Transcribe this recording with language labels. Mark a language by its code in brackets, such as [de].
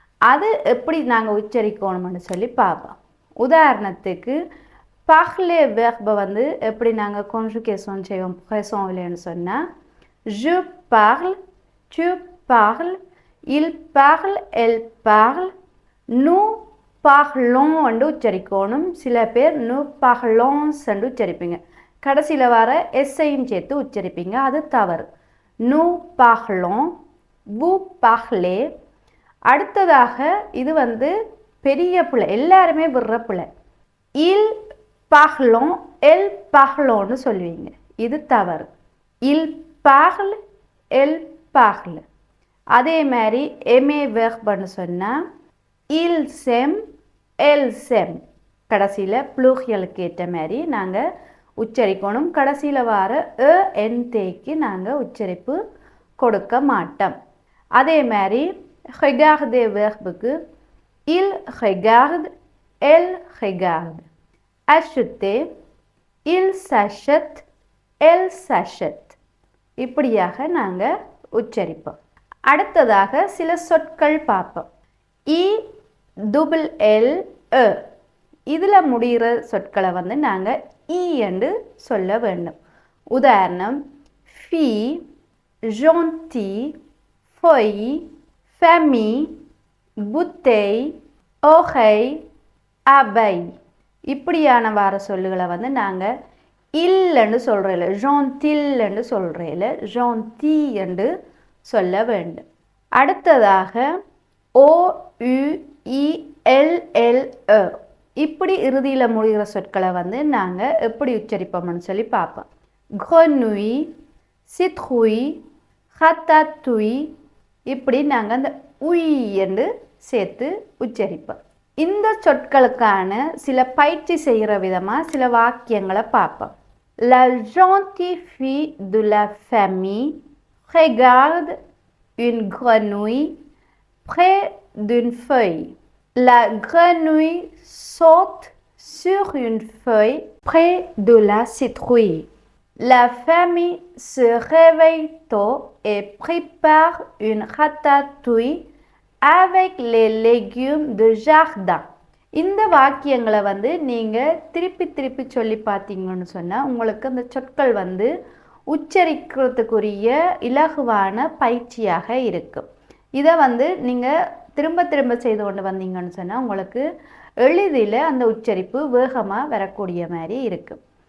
[ta] அது எப்படி நாங்கள் உச்சரிக்கணும்னு சொல்லி பார்ப்போம். உதாரணத்துக்கு பார்லே வெர்பை வந்து எப்படி நாங்கள் கான்ஜுகேஷன் செய்வோம் ப்ரெசன்ட்லன்னு சொன்னால் [fr] je parle, tu parles, il parle, elle parle, nous parlons [ta] என்று உச்சரிக்கணும். சில பேர் [fr] nous parlons [ta] என்று உச்சரிப்பீங்க. கடைசியில் வர எஸ்ஸையும் சேர்த்து உச்சரிப்பீங்க. அது தவறு. [fr] nous parlons, vous parlez. [ta] அடுத்ததாக இது வந்து பெரிய பிள்ளை எல்லாருமே விடுற பிள்ளை. [fr] il parlons, elle parlons [ta] சொல்லுவீங்க. இது தவறு. [fr] il parle, elle parle. [ta] அதே மாதிரி [fr] aimer verbe [ta] சொன்னால் [fr] il s'aime, elle s'aime. [ta] கடைசியில் ப்ளூரியலுக்கு ஏற்ற மாதிரி நாங்கள் உச்சரிக்கணும். கடைசியில் வர என் தேய்க்கு நாங்கள் உச்சரிப்பு கொடுக்க மாட்டோம். அதே மாதிரி regarder verbe-க்கு il regarde, elle regarde. acheter, il s'achète, elle s'achète. இப்படியாக நாங்கள் உச்சரிப்போம். அடுத்ததாக சில சொற்கள் பார்ப்போம். இ டபுள் எல் எ இதில் முடிகிற சொற்களை வந்து நாங்கள் இ என்று சொல்ல வேண்டும். உதாரணம் ஃபி, ஜொன்டி, ஃபொய், ஃபெமி, புத்தே, ஓஹை, அபை இப்படியான வார சொல்லுகளை வந்து நாங்கள் இல்லைன்னு சொல்கிறேன், ஜோன்தில் என்று சொல்கிறேன், ஜோன்தி என்று சொல்ல வேண்டும். அடுத்ததாக ஓ யு இ எல் எல் எ இப்படி இறுதியில் முடிகிற சொற்களை வந்து நாங்கள் எப்படி உச்சரிப்போம்னு சொல்லி பார்ப்போம். [fr] grenouille, citrouille, ratatouille [ta] இப்படி நாங்கள் அந்த உய் என்று சேர்த்து உச்சரிப்போம். இந்த சொற்களுக்கான சில பயிற்சி செய்கிற விதமாக சில வாக்கியங்களை பார்ப்போம். [fr] La gentille fille de la famille regarde une grenouille près d'une feuille. La grenouille saute sur une feuille près de la citrouille. La famille se réveille tôt et prépare une ratatouille avec les légumes de jardin. [ta] இந்த வாக்கியங்களை வந்து நீங்கள் திருப்பி திருப்பி சொல்லி பார்த்தீங்கன்னு சொன்னால் உங்களுக்கு அந்த சொற்கள் வந்து உச்சரிக்கிறதுக்குரிய இலகுவான பயிற்சியாக இருக்கும். இதை வந்து நீங்கள் திரும்ப திரும்ப செய்து கொண்டு வந்தீங்கன்னு சொன்னால் உங்களுக்கு எளிதில் அந்த உச்சரிப்பு வேகமாக வரக்கூடிய மாதிரி இருக்கும்.